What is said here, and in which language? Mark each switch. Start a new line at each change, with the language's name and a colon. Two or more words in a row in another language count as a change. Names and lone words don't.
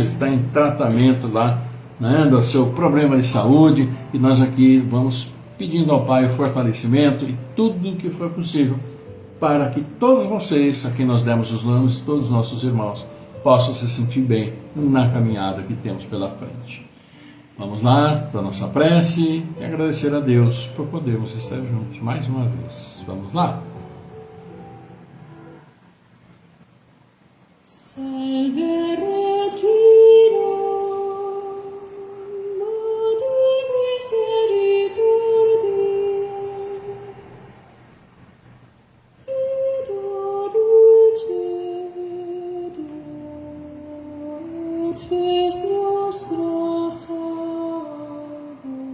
Portuguese: Ele está em tratamento lá, né, do seu problema de saúde, e nós aqui vamos pedindo ao Pai o fortalecimento e tudo o que for possível para que todos vocês, a quem nós demos os nomes, todos os nossos irmãos, possam se sentir bem na caminhada que temos pela frente. Vamos lá para a nossa prece e agradecer a Deus por podermos estar juntos mais uma vez. Vamos lá?
Latin: Salve Regina, Mater misericordiae, Vita dulcedo, et spes nostra salvo.